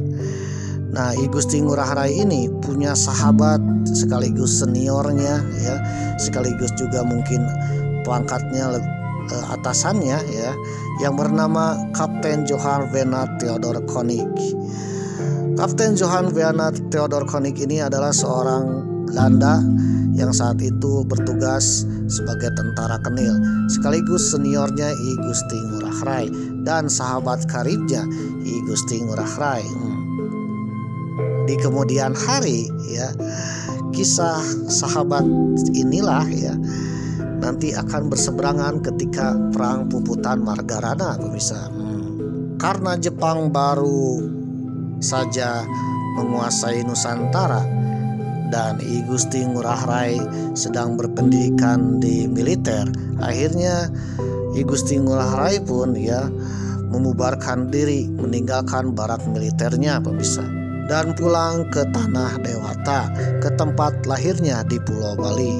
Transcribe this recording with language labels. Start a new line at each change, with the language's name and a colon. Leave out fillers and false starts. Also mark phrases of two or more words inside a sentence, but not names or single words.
Indonesian: Nah, I Gusti Ngurah Rai ini punya sahabat sekaligus seniornya ya, sekaligus juga mungkin pangkatnya atasannya ya, yang bernama Kapten Johan Venat Theodor Konig. Kapten Johan Venat Theodor Konig ini adalah seorang Belanda yang saat itu bertugas sebagai tentara Kenil, sekaligus seniornya I Gusti Ngurah Rai dan sahabat karibnya I Gusti Ngurah Rai. Di kemudian hari ya, kisah sahabat inilah ya nanti akan berseberangan ketika perang Puputan Margarana pemirsa. Karena Jepang baru saja menguasai Nusantara dan I Gusti Ngurah Rai sedang berpendidikan di militer, akhirnya I Gusti Ngurah Rai pun ya membubarkan diri, meninggalkan barak militernya pemirsa, dan pulang ke tanah Dewata, ke tempat lahirnya di Pulau Bali.